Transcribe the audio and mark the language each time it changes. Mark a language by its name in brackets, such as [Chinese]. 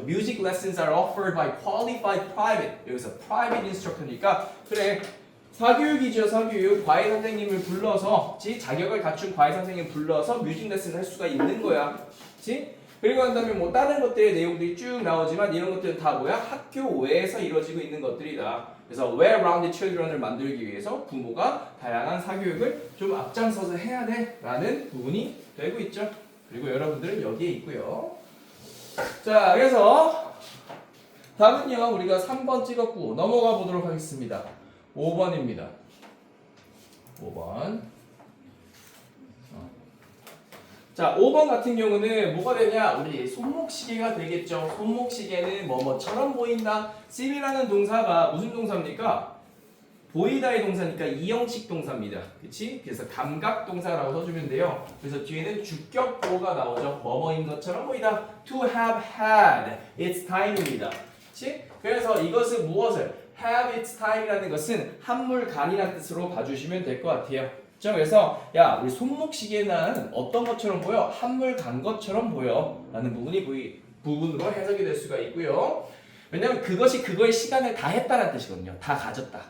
[English] Music lessons are offered by qualified private. [Korean] 여기서 private instructor니까 그래, 사교육이죠. 사교육. 과외 선생님을 불러서, 자격을 갖춘 과외 선생님을 불러서 뮤직 레슨을 할 수가 있는 거야. 그리고 난 다음에 뭐 다른 것들의 내용들이 쭉 나오지만 이런 것들은 다 뭐야? 학교 외에서 이루어지고 있는 것들이다. 그래서 [English] well-rounded children [Korean] 을 만들기 위해서 부모가 다양한 사교육을 좀 앞장서서 해야 돼 라는 부분이 되고 있죠. 그리고 여러분들은 여기에 있고요. 자, 그래서 답은요 우리가 3번 찍었고 넘어가 보도록 하겠습니다. 5번입니다. 5번. 자, 5번 같은 경우는 뭐가 되냐? 우리 손목시계가 되겠죠. 손목시계는 뭐뭐처럼 보인다. seem이라는 동사가 무슨 동사입니까? 보이다의 동사니까 이형식 동사입니다. 그치? 그래서 감각 동사라고 써주면 돼요. 그래서 뒤에는 주격 보호가 나오죠. 뭐뭐인 것처럼 보이다. [English] To have had its time입니다. [Korean] 그치? 그래서 이것은 무엇을? [English] have its time [Korean] 이라는 것은 한물간이라는 뜻으로 봐주시면 될 것 같아요. 그래서 야, 우리 손목시계는 어떤 것처럼 보여? 한물간 것처럼 보여 라는 부분으로 해석이 될 수가 있고요. 왜냐면 그것이 그거의 시간을 다 했다는 뜻이거든요. 다 가졌다.